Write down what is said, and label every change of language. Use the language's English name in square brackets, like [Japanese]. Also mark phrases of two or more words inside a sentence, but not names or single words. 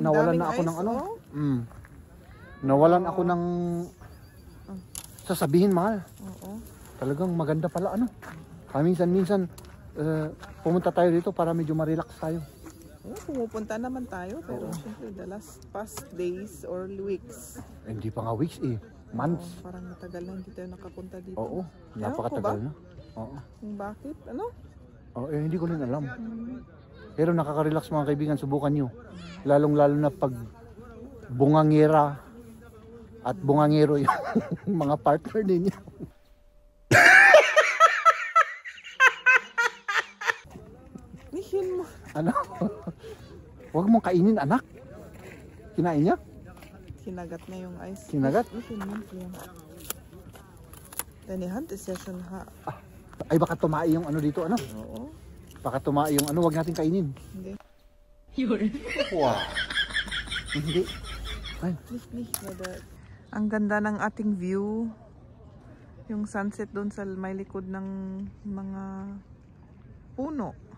[Filipino] nawalan daming na ako ng ice, ano. oh. Nawalan ako ng sasabihin, mahal. Oo. Talagang maganda pala ano. Minsan pumunta tayo dito para medyo ma-relax tayo. Oh, pumupunta naman tayo, pero siyempre [English] the last past days or weeks. [Filipino] Hindi pa nga weeks eh. Months. Oh, parang matagal na hindi tayo nakapunta dito. Oo. Ewan ko Napakatagal ba? na. Oo. Kung bakit? Ano? Hindi ko rin alam. Pero nakaka-relax mga kaibigan, subukan nyo. Lalong-lalo na pag bungangera at bungangero yung mga partner ninyo. Nihin mo. Ano? Huwag mong kainin, anak. Kinain niya? Kinagat na yung ice. Kinagat? Nihin mo. [German] Deine Hand ist ja schon [Filipino] Ay baka tumai yung ano dito, ano? Oo. Baka tumai yung ano, huwag natin kainin. Hindi. Wow. Hindi. Ay. Nicht. Ang ganda ng ating view. Yung sunset doon sa may likod ng mga puno.